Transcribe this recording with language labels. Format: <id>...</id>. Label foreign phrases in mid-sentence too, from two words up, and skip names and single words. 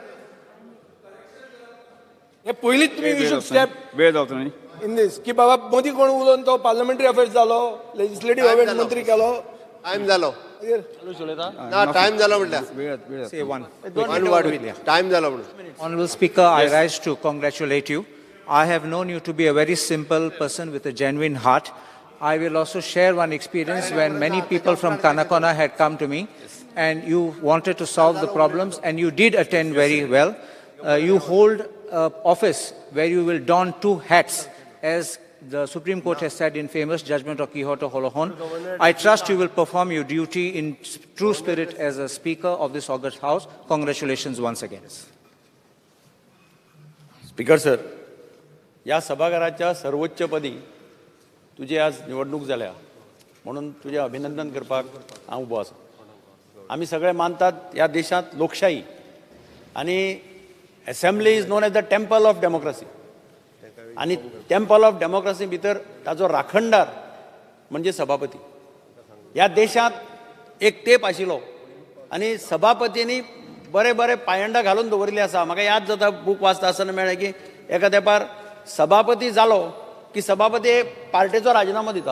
<kok>हे पयलींच तुमी</kok> <en>you should step</en> <kok>वेळ जावचो न्ही इन दीस की बाबा मदीं कोण उलोवन तो</kok> <en>parliamentary affairs</en> <kok>जालो,</kok> <en>legislative affairs</en> <kok>मंत्री केलो. टायम जालो. ना टायम जालो म्हटल्यार टायम जालो म्हणून.</kok> <en>Honorable Speaker, I rise to congratulate you. I have known you to be a very simple person with a genuine heart. I will also share one experience when many people from Kanakona had come to me and you wanted to solve the problems and you did attend very well. You hold office where you will don two hats, as the Supreme Court has said in famous judgment of Quixote Holohon. I trust you will perform your duty in true spirit as a Speaker of this august House. Congratulations once again.</en> <kok>स्पीकर सर, या सभाघराच्या सर्वोच्च पदी तुझी आज निवडणूक जाल्या म्हणून तुझे अभिनंदन करपाक हांव उबो आसा. आमी सगळे मानतात ह्या देशांत लोकशाही आनी असेंब्ली</kok> <en>is known as the temple of democracy.</en> <kok>आनी</kok> <en>temple of democracy</en> <kok>भितर ताजो राखणदार म्हणजे सभापती. ह्या देशांत एक तेप आशिल्लो आनी सभापतींनी बरे बरे पायंडा घालून दवरिल्ले आसा. म्हाका याद जाता बूक वाचता आसतना मेळ्ळें की एका तेंपार सभापती जालो की सभापती पार्टीचो राजिनामो दितालो.</kok>